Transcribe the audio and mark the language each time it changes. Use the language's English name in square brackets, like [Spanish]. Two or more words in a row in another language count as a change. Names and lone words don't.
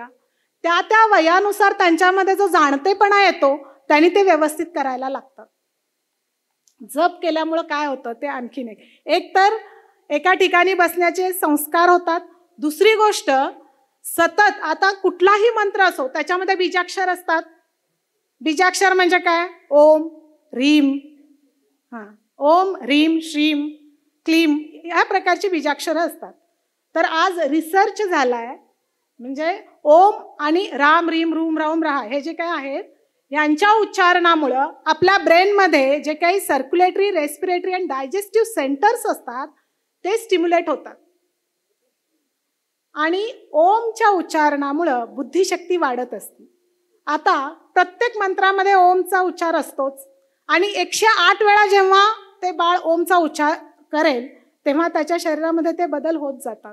[Marathi] त्या वयानुसार त्यांच्यामध्ये जो जाणतेपणा येतो त्यांनी ते व्यवस्थित करायला लागतात. जप केल्यामुळं काय होतं ते आणखीन एक तर एका ठिकाणी बसण्याचे संस्कार होतात. दुसरी गोष्ट, सतत आता कुठलाही मंत्र असो त्याच्यामध्ये बीजाक्षर असतात. बीजाक्षर म्हणजे काय, [Sanskrit] ओम ह्रीम, ओम ह्रीम श्रीम क्लीम [Marathi] या प्रकारची बीजाक्षरं असतात. तर आज रिसर्च झालाय, म्हणजे ओम आणि राम रीम रूम राम रहा हे जे काय आहेत यांच्या उच्चारणामुळं आपल्या ब्रेनमध्ये जे काही [English] circulatory, respiratory [Marathi] आणि [English] digestive centers [Marathi] असतात ते स्टिम्युलेट होतात. आणि ओमच्या उच्चारणामुळं बुद्धिशक्ती वाढत असते. आता प्रत्येक मंत्रामध्ये ओमचा उच्चार असतोच आणि 108 वेळा जेव्हा ते बाळ ओमचा उच्चार करेल तेव्हा त्याच्या शरीरामध्ये ते बदल होत जातात.